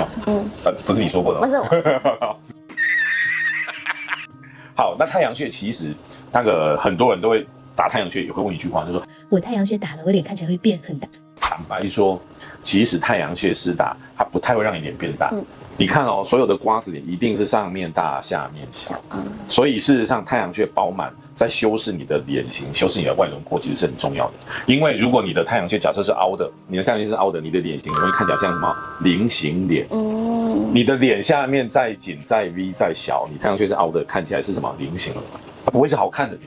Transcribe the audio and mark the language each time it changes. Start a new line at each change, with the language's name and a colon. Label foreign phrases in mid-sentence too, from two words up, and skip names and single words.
Chinese: 不是你說過的。不是我。好，那太陽穴其實那個很多人都會打太陽穴，也會問一句話，就是說我太陽穴打了，我臉看起來會變很大。坦白說，其實太陽穴施打它不太會讓你臉變大。你看哦，所有的瓜子臉一定是上面大下面小，所以事實上太陽穴飽滿在修飾你的臉型、修飾你的外轮廓，其實是很重要的。因為如果你的太陽穴假設是凹的，你的太陽穴是凹的，你的臉型容易看起來像什麼菱形臉。你的臉下面再緊再 V 再小，你太陽穴是凹的，看起來是什麼菱形了，它不會是好看的臉。